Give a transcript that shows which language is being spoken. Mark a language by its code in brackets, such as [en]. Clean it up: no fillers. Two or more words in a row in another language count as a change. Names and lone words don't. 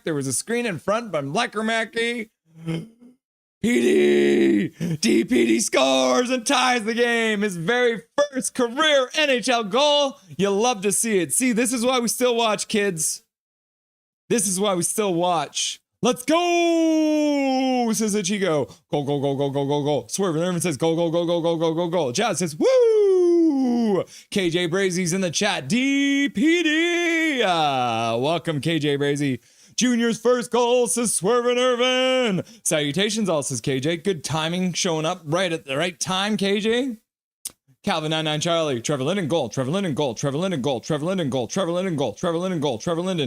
[en] There was a screen in front by Lekermacki. DPD scores and ties the game. His very first career NHL goal. You love to see it. See, this is why we still watch, kids. This is why we still watch. Let's go, says Ichigo. Go, go, go, go, go, go, go. Swerve and Irvin says go, go, go, go, go, go, go, go. Jazz says woo. KJ Brazy's in the chat. DPD. Welcome, KJ Brazy. Junior's first goal, says Swerve and Irvin. Salutations, all, says KJ. Good timing, showing up right at the right time, KJ. Calvin 99 Charlie, Trevor Linden goal, Trevor Linden goal, Trevor Linden goal, Trevor Linden goal, Trevor Linden goal, Trevor Linden goal, Trevor Linden.